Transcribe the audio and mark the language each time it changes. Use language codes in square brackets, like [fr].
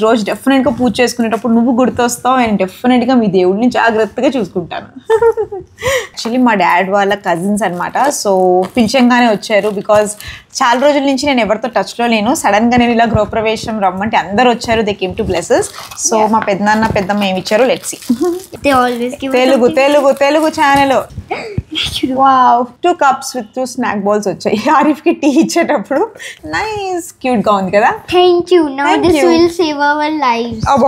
[te] రోజు డెఫినెట్ గా పూజ చేసుకునేటప్పుడు నువ్వు గుర్తొస్తావు. అండ్ డెఫినెట్ గా మీ దేవుడిని జాగ్రత్తగా చూసుకుంటాను. యాక్చువల్లీ మా డాడ్ వాళ్ళ కజిన్స్ అనమాట. సో పిలిచంగానే వచ్చారు. బికాజ్ చాలా రోజుల నుంచి నేను ఎవరితో టచ్ లో లేను. సడన్ గా నేను ఇలా గృహప్రవేశం రమ్మంటే అందరు వచ్చారు. [en] They came to blesses. [te] So మా పెద్దనాన్న పెద్దమ్మ ఏమి ఇచ్చారు let's see. Telugu channel. [en] Wow, 2 cups with 2 snack balls వచ్చాయి. [te] ఆరిఫ్ కి టీ ఇచ్చేటప్పుడు నైస్ క్యూట్ గా ఉంది కదా. [en] Thank you. Now this will save our lives.